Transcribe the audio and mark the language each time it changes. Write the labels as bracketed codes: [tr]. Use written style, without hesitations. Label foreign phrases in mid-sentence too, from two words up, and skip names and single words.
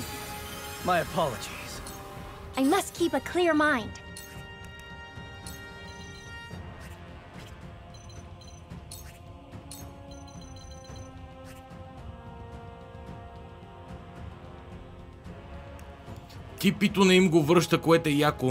[en] My apologies. I must keep a clear mind. [bg] Кипито не им го връща, което е яко.